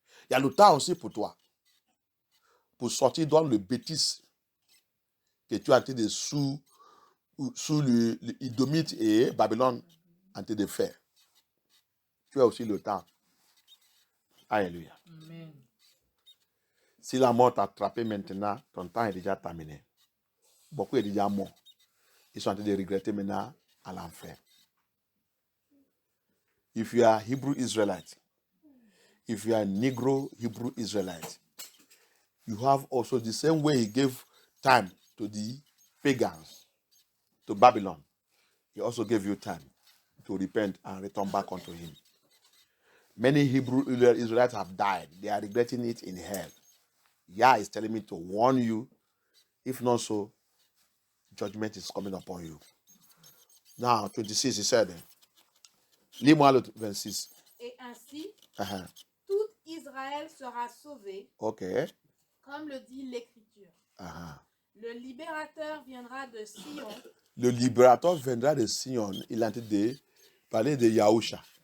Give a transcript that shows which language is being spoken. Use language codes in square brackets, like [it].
[fr] Il y a le temps aussi pour toi. Pour sortir dans le bêtise que tu as été sous le Édomite et Babylone en train de faire. Tu as aussi le temps. Alléluia. Amen. Si la mort t'a attrapé maintenant, ton temps est déjà terminé. Beaucoup est déjà morts. Ils sont en train de regretter maintenant à l'enfer. [en] If you are Hebrew Israelite, if you are Negro Hebrew Israelite, you have also the same way he gave time to the pagans, to Babylon. He also gave you time to repent and return back unto him. Many Hebrew Israelites have died. They are regretting it in hell. Yah is telling me to warn you. If not so, judgment is coming upon you. Now, 26, he said, [fr] lis-moi le 26. Et ainsi, tout Israël sera sauvé, comme le dit l'Écriture. Le libérateur viendra de Sion. Le libérateur viendra de Sion. Il a dit parler de Yahusha.